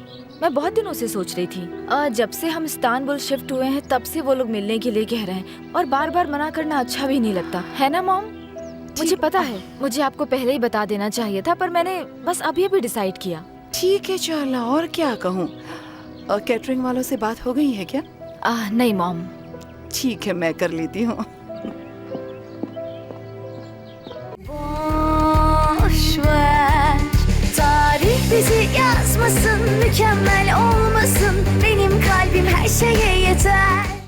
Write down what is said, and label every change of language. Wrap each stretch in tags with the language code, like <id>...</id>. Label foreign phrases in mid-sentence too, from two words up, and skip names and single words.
<ur>میں بہت دنوں سے سوچ رہی تھی۔ جب سے ہم استنبول شفٹ ہوئے ہیں تب سے وہ لوگ ملنے کے لیے کہہ رہے ہیں، اور بار بار منع کرنا اچھا بھی نہیں لگتا ہے نا مام? مجھے پتا ہے، مجھے آپ کو پہلے ہی بتا دینا چاہیے تھا، پر میں نے بس ابھی ابھی ڈیسائیڈ کیا. ٹھیک ہے چارلا، اور کیا کہوں۔ کیٹرنگ والوں سے بات ہو گئی ہے کیا? نہیں مام. ٹھیک ہے، میں کر لیتی ہوں.</ur> <tr>Boş ver, tarih bizi yazmasın, mükemmel olmasın. Benim kalbim her şeye yeter.</tr>